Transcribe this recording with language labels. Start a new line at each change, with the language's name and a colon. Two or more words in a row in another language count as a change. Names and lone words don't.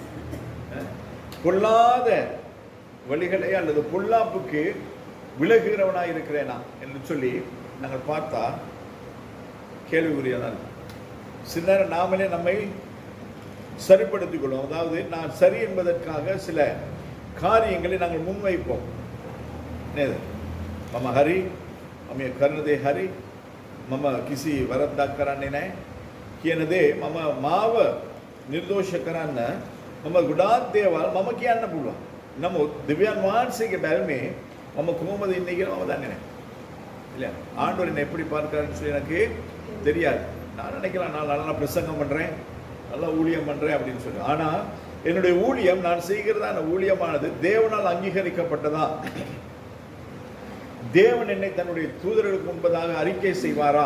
Tamil: பொல்லாத வழிகளை அல்லது பொல்லாப்புக்கு விலகுகிறவனாய் இருக்கிறேனா என்று சொல்லி நாங்கள் பார்த்தா கேள்விக்குரியதான். சில நேரம் நாமளே நம்மை சரிப்படுத்திக் கொள்வோம். அதாவது நான் சரி என்பதற்காக சில காரியங்களை நாங்கள் முன்வைப்போம்.
Sinhala: මම හරි மම කරනදේ හරි මම කිසි වරද්දක් කරන්නේ නැහැ කියන දේ මම මාව නිර්දෝෂ කරන්න මම ගොඩාක් දේවල් මම කියන්න පුළුවන්. නමුත් දෙවියන් වහන්සේගේ බැල්මේ මම කොහොමද ඉන්නේ කියලා මම දන්නේ නැහැ.
Tamil: இல்லையா? ஆண்டவர் என்னை எப்படி பார்க்கிறாருன்னு சொல்லி எனக்கு தெரியாது. நான் நினைக்கலாம் நான் நல்லா பிரசங்கம் பண்றேன், நல்லா ஊழியம் பண்றேன் அப்படின்னு சொல்லி. ஆனா என்னுடைய ஊழியம், நான் செய்கிறதான ஊழியமானது தேவனால் அங்கீகரிக்கப்பட்டதா? தேவன் என்னை தன்னுடைய தூதர்களுக்கு முன்பதாக அறிக்கை செய்வாரா?